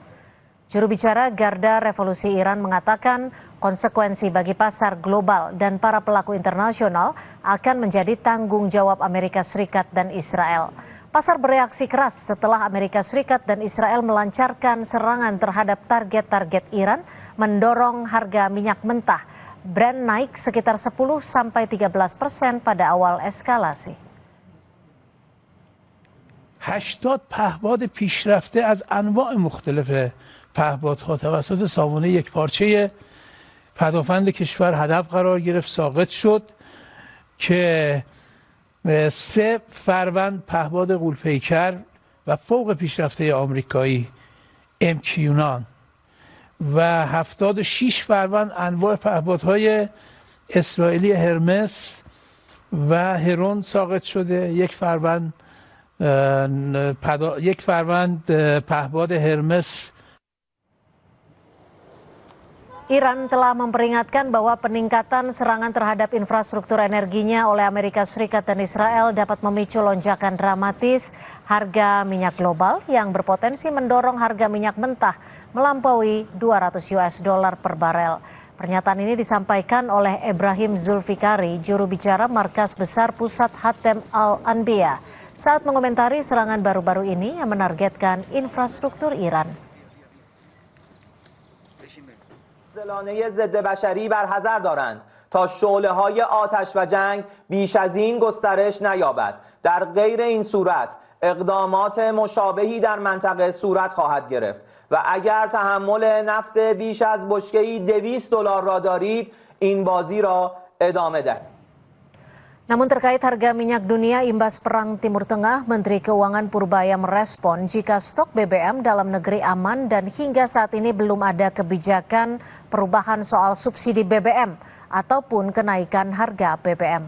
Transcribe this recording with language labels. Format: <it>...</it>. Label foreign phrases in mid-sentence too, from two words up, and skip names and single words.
<id>Juru bicara Garda Revolusi Iran mengatakan konsekuensi bagi pasar global dan para pelaku internasional akan menjadi tanggung jawab Amerika Serikat dan Israel. Pasar bereaksi keras setelah Amerika Serikat dan Israel melancarkan serangan terhadap target-target Iran, mendorong harga minyak mentah Brent naik sekitar 10-13% pada awal eskalasi.</id> <fa>80 پهباد پیشرفته از انواع مختلف پهپادها توسط سامانه یکپارچه پدافند کشور هدف قرار گرفت، ساقط شد که 3 فروند پهپاد غول‌پیکر و فوق پیشرفته آمریکایی MQ-9 و 76 فروند انواع پهپادهای اسرائیلی هرمس و هرون ساقط شده. یک فروند پهپاد هرمس.</fa> <id>Iran telah memperingatkan bahwa peningkatan serangan terhadap infrastruktur energinya oleh Amerika Serikat dan Israel dapat memicu lonjakan dramatis harga minyak global yang berpotensi mendorong harga minyak mentah melampaui $200 per barel. Pernyataan ini disampaikan oleh Ibrahim Zulfikari, juru bicara Markas Besar Pusat Hatem Al-Anbiya, saat mengomentari serangan baru-baru ini yang menargetkan infrastruktur Iran.</id> <fa>زلانه ضد بشری برحذر دارند تا شعله‌های آتش و جنگ بیش از این گسترش نیابد. در غیر این صورت اقدامات مشابهی در منطقه صورت خواهد گرفت و اگر تحمل نفت بیش از بشکه‌ای $200 را دارید این بازی را ادامه دهید.</fa> <id>Namun terkait harga minyak dunia imbas perang Timur Tengah, Menteri Keuangan Purbaya merespon jika stok BBM dalam negeri aman dan hingga saat ini belum ada kebijakan perubahan soal subsidi BBM ataupun kenaikan harga BBM.</id>